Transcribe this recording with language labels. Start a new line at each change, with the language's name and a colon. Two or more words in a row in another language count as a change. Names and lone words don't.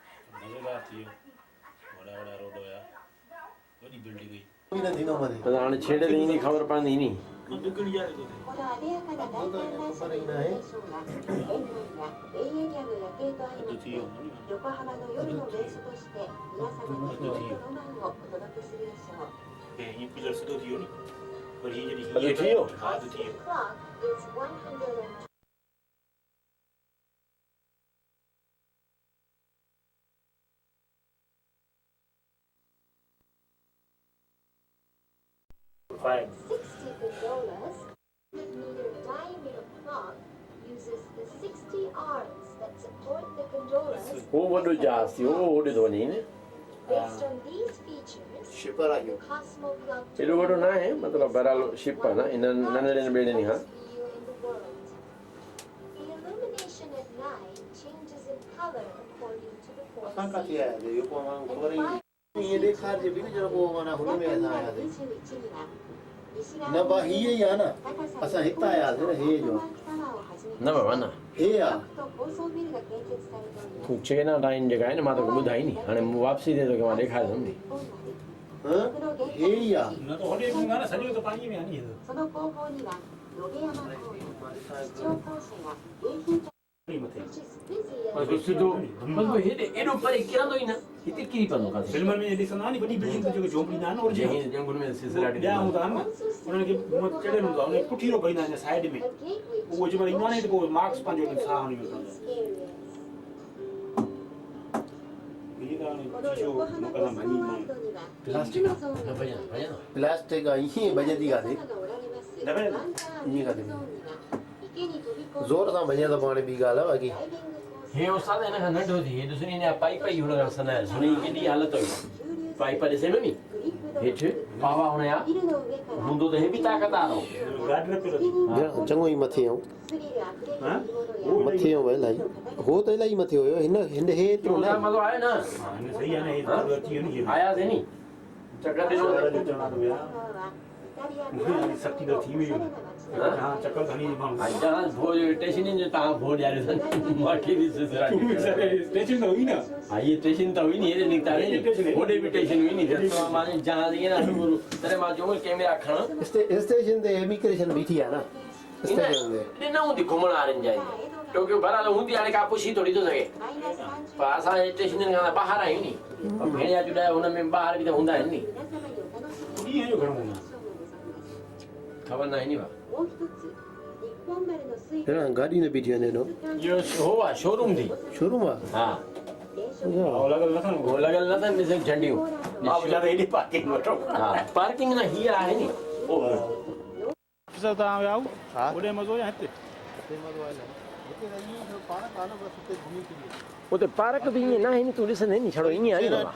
Sindhi: मजेदार थी बड़ा बड़ा रोड होया बड़ी बिल्डिंग हुई बि न थींदो मथे त हाणे छेड़ ते ईंदी ख़बर पवंदी नी
Japanese: このあでやかな大観覧車のイルミネーションが園内やベイエリアの夜景と相まって横浜の夜の名所として皆様に光とロマンをお届けするでしょう。
Sindhi: हीअ पिलर सिधो थी वियो नी पर हीअ जॾहिं अॼु थी वियो? हा अॼु थी वियो
English: Clock is 100. फाइव 60 gondolas, 100-meter diameter clock uses the 60 arms that support the gondolas.
Sindhi: उहो वॾो जहाज़ थी उहो होॾे थो वञे न
English: Based on these features,
Sindhi: शिपर आ
English: the Cosmo Club
Sindhi: एॾो वॾो न आहे मतिलबु बहरहाल शिप आहे न इन नंढड़े ॿेड़ियुनि खां
English: view in the world. The illumination at night changes in color according to the four
Sindhi: असां काथे
English: seasons.
Sindhi: आयासीं इहो पोइ माण्हू ख़बर ई ईअं ॾेखारिजे बि न जो पोइ माना हुन में असां आयासीं न बा हीअ ई आहे न असां हितां आयासीं न हे जो न बाबा न हे आहे तूं चेना टाइम जेका आहे न मां तोखे ॿुधाई नी हाणे वापसी ते तोखे मां ॾेखारींदुमि नी हे ई आहे न त होॾे बि न सॼो त पाणीअ में आहे नी हे
Japanese: その後方には野毛山公園、市長校舎や迎賓館
Sindhi: मथे
English: which is busy
Sindhi: बसि
English: as
Sindhi: सिधो बसि हेॾे एॾो परे किरंदो ई न हिते किरी पवंदो काथे फिल्मनि में ॾिसंदा नी वॾी बिल्डिंग जेके झोपड़ी न आहिनि जंहिं जंगुल में सिलसिलाटी ॿिया हूंदा आहिनि न उन्हनि खे चढ़ियल हूंदो आहे उन पुठी रो भईंदा आहिनि साइड में
English: the gateway to
Sindhi: उहो जेमहिल ईंदो आहे न त पोइ मार्क्स पंहिंजो साह हणी वेंदो
English: these areas.
Sindhi: हीअ त हाणे
Japanese: この
Sindhi: शीशो
Japanese: 横浜
Sindhi: न
Japanese: コ
Sindhi: कंदा
Japanese: スモ
Sindhi: मञी
Japanese: ワー
Sindhi: माण्हू
Japanese: ルドには
Sindhi: प्लास्टिक
Japanese: 3つのゾーン
Sindhi: न
Japanese: が
Sindhi: भॼन भॼन प्लास्टिक आहे ईअं भॼंदी काथे
Japanese: がおられますダメだワンターン
Sindhi: ईअं
Japanese: ゾ
Sindhi: काथे
Japanese: ーンには池に飛び込む
Sindhi: ज़ोर सां भॼे त पाण ॿी ॻाल्हि आहे बाक़ी
Japanese: ダイビングコース
Sindhi: हे उस्ताद हिन खां नंढो थी हे ॾिसो हिन जा पाइप ई हुन खां सना आहे सुनी केॾी हालत हुई पाइप ॾिसे न नी
Japanese: グリップド
Sindhi: हेठि पावा हुनजा
Japanese: ビルの上から
Sindhi: हूंदो त हे बि ताक़तदार हो गाॾी न पियो चङो ई मथे आऊं
Japanese: スリルあふれる
Sindhi: हा
Japanese: 生き物や
Sindhi: मथे आऊं इलाही हो त इलाही मथे हुयो हिन हिन हे एतिरो हुनजा न मज़ो आयो न हा हिन सही आहे न हे ज़रूरत थी वियो नी हे आयासीं नी चकर ॾिनो
Japanese: はイタリアグランド
Sindhi: सख़्ती त थी वई
Japanese: おしゃれな街で
Sindhi: हा चकर खणी माण्हू जहाज भोज स्टेशन जो तव्हां भोज ॾियारियो मूंखे बि सिलसिलाटी स्टेशन त हुई न हा इहे स्टेशन त हुई नी हेॾे निकिता होॾे बि स्टेशन हुई नी त मां जहाज ईअं न हलूं तॾहिं मां चयो कैमरा खण स्टेशन ते इमिग्रेशन बीठी आहे न स्टेशन ते हेॾे न हूंदी घुमण वारनि जा टोकियो भराल हूंदी हाणे का पुछी थोरी थो सघे
Japanese: マイナス30
Sindhi: पर असां स्टेशन खां ॿाहिरि आहियूं नी भेड़िया चुॾाया हुन में ॿाहिरि बि त हूंदा आहिनि नी
Japanese: 皆様にお楽しみいただきたい
Sindhi: ॾींहं जो घणो हूंदो
Japanese: ショーをございます
Sindhi: ख़बर न आहे नी
Japanese: もう一つ日本丸の水
Sindhi: हिन गाॾी न बीठी वञे हेॾो इहो हो आहे शोरूम थी शोरूम आहे हा आहे लॻल नथनि हो लॻल न अथनि ॾिस झंडियूं मां वीचारो हेॾी पार्किंग वठो हा पार्किंग न हीअ आहे नी तव्हां विया हा होॾे मज़ो या हिते उते पार्क बि ईअं न आहे नी तूं ॾिसंदे नी छड़ो ईअं आहे नी बाबा।